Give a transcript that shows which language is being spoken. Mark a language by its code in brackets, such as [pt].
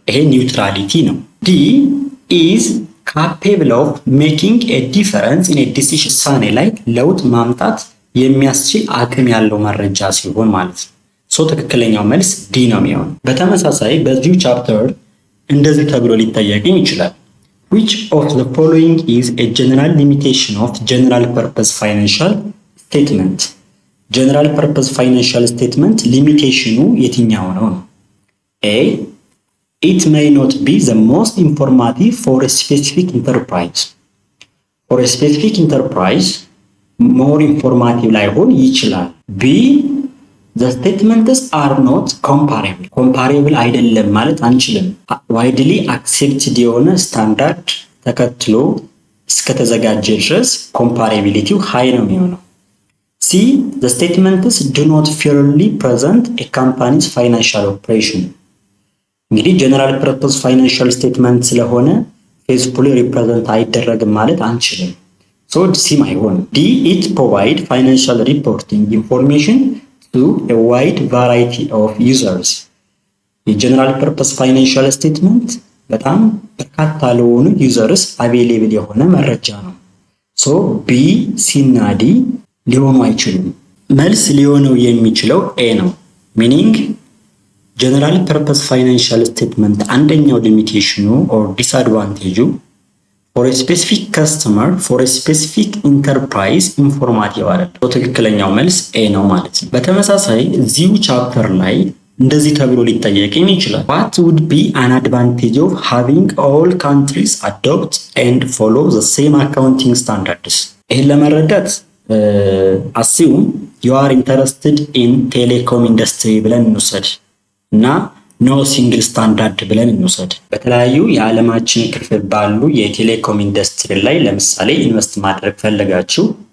[en] A neutrality ነው። D is capable of making a difference in a decision. [am] ውሳኔ ላይ ለውጥ ማምጣት የሚያስችል አቅም ያለው መረጃ ሲሆን ማለት ነው። ሶ ትክክለኛው መልስ ዲ ነው የሚሆነው። በተመሳሳይ በዚሁ ቻፕተር እንደዚህ ተብሎ ሊጠየቅኝ ይችላል። [en] Which of the following is a general limitation of general purpose financial statement? General purpose financial statement [am] ሊሚቴሽኑ የትኛው ነው? [en] A. It may not be the most informative for a specific enterprise. For a specific enterprise, more informative [am] ላይሆን ይችላል። [en] B. The statements are not comparable. [am] comparable አይደለም ማለት አንችልም። widely accepted የሆነ ስታንዳርድ ተከትሎ እስከተዘጋጀ ድረስ comparability ሃይ ነው የሚሆነው። C. [en] The statements do not fairly present a company's financial operation. [am] እንግዲህ general purpose financial statement ስለሆነ faithfully represent አይደረግም ማለት አንችልም። so C አይሆንም። D. [en] It provide financial reporting information to a wide variety of users. [am] የጀነራል ፐርፐስ ፋይናንሻል ስቴትመንት በጣም በርካታ ለሆኑ ዩዘርስ አቬሌብል የሆነ መረጃ ነው። ሶ ቢ ሲ እና ዲ ሊሆኑ አይችሉም። መልስ ሊሆነው የሚችለው ኤ ነው። ሚኒንግ ጀነራል ፐርፐስ ፋይናንሻል ስቴትመንት አንደኛው ሊሚቴሽኑ ኦር ዲስአድቫንቴጁ [en] for a specific customer for a specific enterprise [am] ኢንፎርማቲቭ አይደለም። ትክክለኛው መልስ ኤ ነው ማለት ነው። በተመሳሳይ እዚሁ ቻፕተር ላይ እንደዚህ ተብሎ ሊጠየቅ ይችላል። [en] What would be an advantage of having all countries adopt and follow the same accounting standards? [am] ይህን ለመረዳት [en] assume you are interested in telecom industry [am] ብለን እንውሰድ እና no single standard ብለን እንውሰድ። በተለያዩ የዓለማችን ክፍል ባሉ የቴሌኮም ኢንዱስትሪ ላይ ለምሳሌ ኢንቨስት ማድረግ ፈልጋችሁ